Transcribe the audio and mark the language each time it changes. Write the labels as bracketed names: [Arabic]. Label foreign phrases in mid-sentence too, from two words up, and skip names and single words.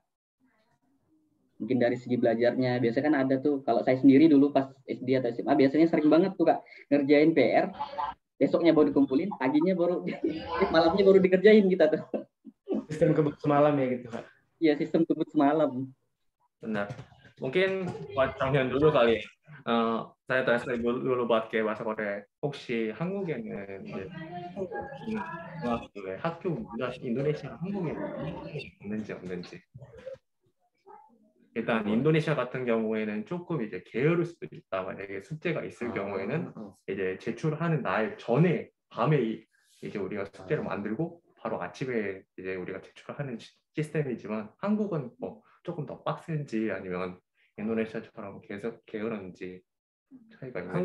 [Indonesian] Mungkin dari segi belajarnya, biasanya kan ada tuh, kalau saya sendiri dulu pas SD atau SMA, biasanya sering banget tuh Kak, ngerjain PR, besoknya baru dikumpulin, paginya baru, malamnya baru dikerjain kita tuh. Sistem kebut semalam ya gitu Kak. Iya, sistem kebut semalam. Benar. Mungkin buat Chonghyun dulu kali ya. saya translate dulu pakai bahasa Korea. [Korean] 혹시 한국에는 이제 중학교에 학교 문화 인도네시아 한국에는 있는지 없는지. 일단 인도네시아 같은 경우에는 조금 이제 게으를 수도 있다. 만약에 숙제가 있을 경우에는 이제 제출하는 날 전에 밤에 이제 우리가 숙제를 만들고 바로 아침에 이제 우리가 제출하는 시스템이지만 한국은 뭐 조금 더 빡센지 아니면 인도네시아처럼 계속 게으른지 차이가 있나요?